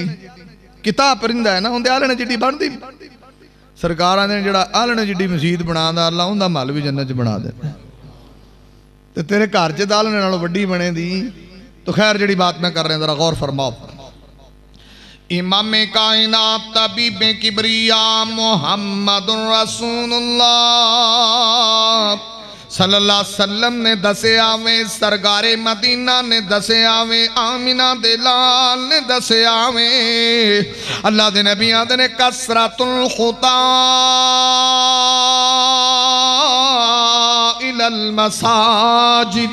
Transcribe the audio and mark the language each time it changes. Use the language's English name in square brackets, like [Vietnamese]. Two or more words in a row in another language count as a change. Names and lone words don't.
[Punjabi] کتاب پرندہ ہے نا، اوہدے آلنے جڈی بندی۔ سرکاراں نے جہڑا آلنے جڈی مسیت بناندا، اللہ اوہدا محل بھی جنت چ بنا دیندا. تے تیرے گھر چ آلنے نالوں وڈی بنے دی۔ تو خیر جہڑی بات میں کر رہا ذرا غور فرماؤ. امام کائنات طبیب کبریا محمد رسول اللہ [Arabic] صلی اللہ علیہ وسلم [Punjabi] نے دسیا وے، سرکارِ مدینہ نے دسیا وے، آمنہ دے لال نے دسیا وے. اللہ دے نبی آندے نے [Arabic] کثرۃ الخطا الی المساجد.